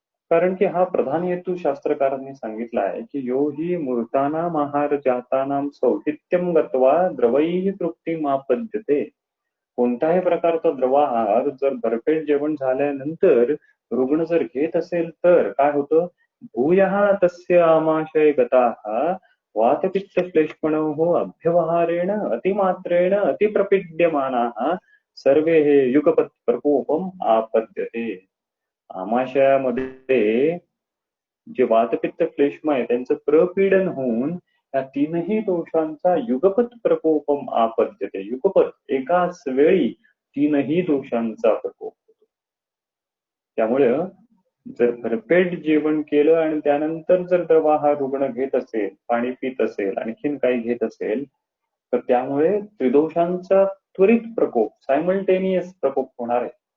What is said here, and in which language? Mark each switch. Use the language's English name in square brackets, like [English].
[Marathi] कारण की हा प्रधान हेतू शास्त्रकारांनी सांगितला आहे की [Sanskrit] यो हि मूर्तानाम आहार जातानाम सौहित्यम गत्वा द्रवैः तृप्तिमापद्यते. [Marathi] कोणत्याही प्रकारचा द्रवाहार जर भरपेट जेवण झाल्यानंतर रुग्ण जर घेत असेल तर काय होतं? [Sanskrit] भूयः तस्य आमाशय गताः वातपित्त श्लेष्मणोः अभ्यवहारेण अतिमात्रेण अतिप्रपीड्यमानाः सर्वे हे युगपत् प्रकोपम आपद्यते. [Marathi] आमाशयामध्ये जे वातपित्त क्लेष्म आहे त्यांचं प्रपीडन होऊन या तीनही दोषांचा [Sanskrit] युगपत प्रकोपम आपद्यते. [Marathi] युगपत, एकाच वेळी तीनही दोषांचा प्रकोप होतो. त्यामुळे जर भरपेट जेवण केलं आणि त्यानंतर जर द्रवाहार रुग्ण घेत असेल, पाणी पित असेल, आणखीन काही घेत असेल, तर त्यामुळे त्रिदोषांचा त्वरित प्रकोप, सायमल्टेनियस प्रकोप होणार आहे.